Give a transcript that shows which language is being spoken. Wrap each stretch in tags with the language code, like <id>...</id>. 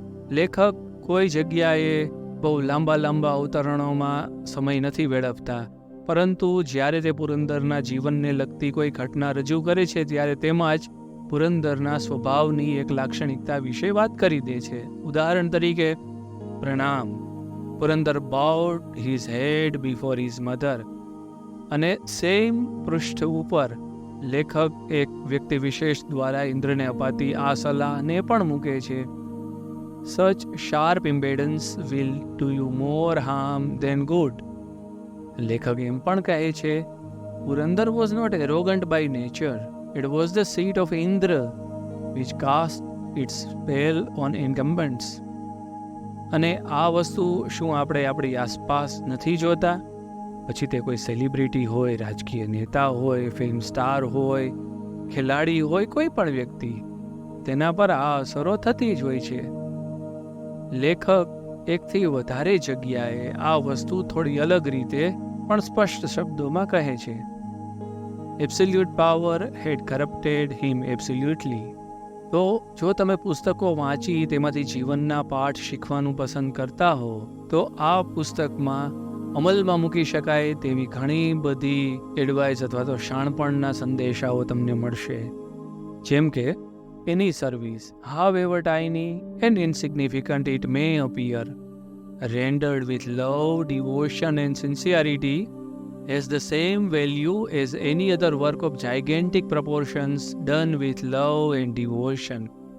<gu>લેખક કોઈ જગ્યાએ બહુ લાંબા અવતરણોમાં સમય નથી વેડફતા, પરંતુ જ્યારે તે પુરંદરના જીવનને લગતી કોઈ ઘટના રજૂ કરે છે ત્યારે તેમાં જ પુરંદરના સ્વભાવની એક લાક્ષણિકતા વિશે વાત કરી દે છે. ઉદાહરણ તરીકે, પ્રણામ.</gu> <en>Purandar bowed his head before his mother.</en> <gu>અને સેમ પૃષ્ઠ ઉપર લેખક એક વ્યક્તિ વિશેષ દ્વારા ઇન્દ્રને અપાતી આ સલાહને પણ મૂકે છે.</gu> <en>Such sharp impedance will do you more harm than good.</en> <gu>લેખક એમ પણ કહે છે,</gu> <en>Purandar was not arrogant by nature. It was the seat of Indra which cast its spell on incumbents.</en> <gu>અને આ વસ્તુ શું આપણે આપણી આસપાસ નથી જોતા? પછી તે કોઈ સેલિબ્રિટી હોય, રાજકીય નેતા હોય, ફિલ્મ સ્ટાર હોય, ખેલાડી હોય, કોઈ પણ વ્યક્તિ, તેના પર આ અસરો થતી જ હોય છે. લેખક એકથી વધારે જગ્યાએ આ વસ્તુ થોડી અલગ રીતે પણ સ્પષ્ટ શબ્દોમાં કહે છે.</gu> <en>Absolute power had corrupted him absolutely.</en> <gu>તો જો તમે પુસ્તકો વાંચી તેમાંથી જીવનના પાઠ શીખવાનું પસંદ કરતા હો તો આ પુસ્તકમાં અમલમાં મૂકી શકાય તેવી ઘણી બધી એડવાઇસ અથવા તો શાણપણના સંદેશાઓ તમને મળશે. જેમ કે,</gu> <en>any service, however tiny and insignificant it may appear, rendered with love, devotion and sincerity, has the same value as any other work of gigantic proportions done with love and devotion.</en>